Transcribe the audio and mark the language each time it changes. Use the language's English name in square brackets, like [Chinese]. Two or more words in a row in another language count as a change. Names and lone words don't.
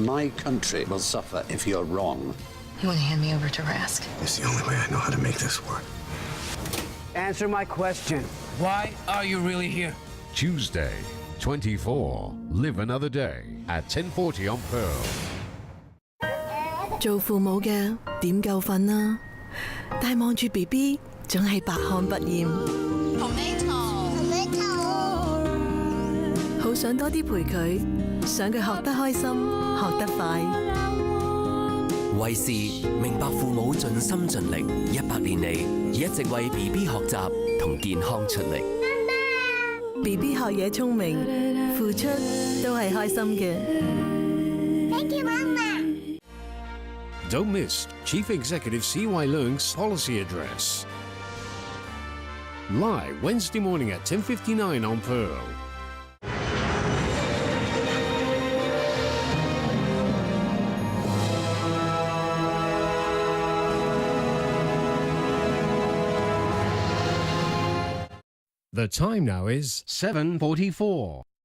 [English] My country will suffer if you're wrong. You want to hand me over to Rask? It's the only way I know how to make this work. Answer my question. Why are you really here? Tuesday, 24. Live another day at 10:40 on Pearl. [Cantonese] 做父母嘅點夠瞓啊？但係望住 BB 總係百看不厭。好想多啲陪佢，想佢學得開心，學得快。衛視明白父母盡心盡力，100年嚟一直為 BB 學習同健康出力。 BB 學嘢聰明，付出都係開心嘅。 [English] Thank you, Mama. Don't miss Chief Executive C.Y. Leung's policy address. Live Wednesday morning at 10:59 on Pearl. The time now is 7:44.